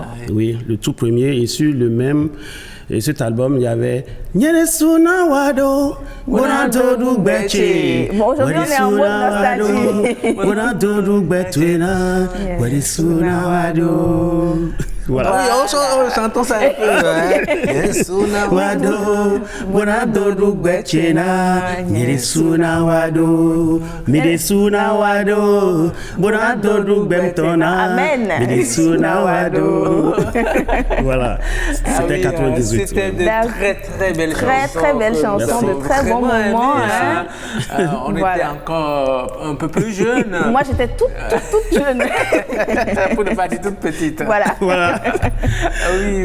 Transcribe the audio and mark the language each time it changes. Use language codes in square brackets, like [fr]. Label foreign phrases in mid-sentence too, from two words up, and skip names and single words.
[fr] Oui, le tout premier. Et sur le même, et cet album, il y avait Nyeresuna Wado, Bonadodu Beche. Bon, aujourd'hui, on est en mode nostalgie. Bonadodu Betwena, Nyeresuna Wado. Voilà. Oui, on chante ça un peu. Nyeresuna Wado, Bonadodu Betwena, Nyeresuna Wado, Midesuna Wado, Bonadodu Betona, Amen. Midesuna Wado. Voilà, c'était 98. C'était de très belles chansons. Très belles chansons, de très bons moments. On était encore un peu plus jeunes. Moi, j'étais toute jeune. Pour ne pas dire toute petite. Voilà. Oui.